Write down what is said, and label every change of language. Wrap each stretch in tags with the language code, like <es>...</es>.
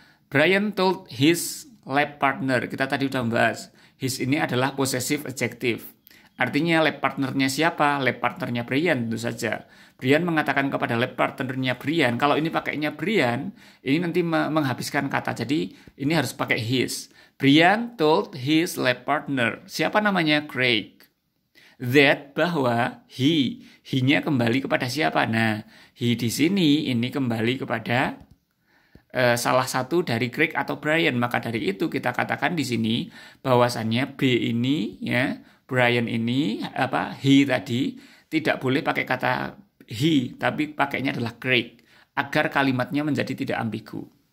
<en>Brian told his lab partner.</en> <id>Kita tadi udah bahas. His ini adalah possessive adjective. Artinya lab partnernya siapa? Lab partnernya Brian tentu saja. Brian mengatakan kepada lab partnernya Brian, kalau ini pakainya Brian, ini nanti menghabiskan kata. Jadi ini harus pakai his.</id> <en>Brian told his lab partner.</en> <id>Siapa namanya? Craig. That bahwa he-nya kembali kepada siapa? Nah, he di sini ini kembali kepada salah satu dari Craig atau Brian. Maka dari itu kita katakan di sini bahwasannya B ini, ya, Brian ini, he tadi tidak boleh pakai kata he, tapi pakainya adalah Craig agar kalimatnya menjadi tidak ambigu.</id>